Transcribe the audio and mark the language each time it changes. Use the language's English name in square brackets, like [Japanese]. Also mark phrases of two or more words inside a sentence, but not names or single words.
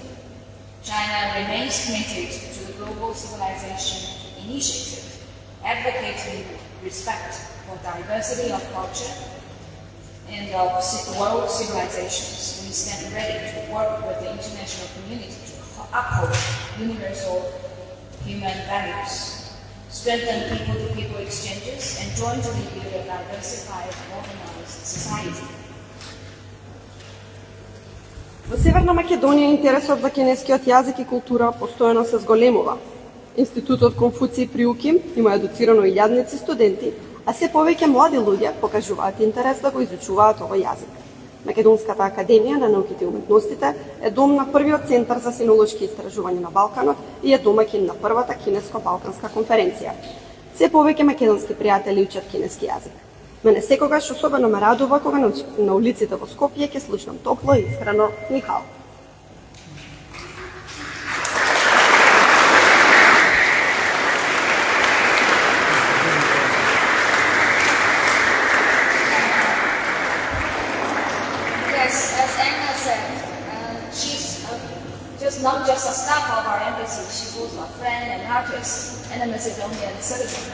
[English] China remains committed to the Global Civilization Initiative, advocating respect for diversity of culture and of world civilizations. We stand ready to work with the international community to uphold universal human values, strengthen people-to-people exchanges, and jointly build a diversified, organized society. [Macedonian] Во Северна Македонија интересот за кинескиот јазик и култура постојано се зголемува. Институтот Конфуци при УКИМ има едуцирано илјадници студенти, а се повеќе млади луѓе покажуваат интерес да го изучуваат овој јазик. Македонската академија на науките и уметностите е дом на првиот центар за синолошки истражувања на Балканот и е домаќин на првата кинеско-балканска конференција. Се повеќе македонски пријатели учат кинески јазик. Мене секогаш особено ме радува кога на улиците во Скопје ќе слушнам топло и искрено Михал. [English] Yes, as Anna said, she's just not just a staff of our embassy, she's also a friend and artist and a Macedonian citizen.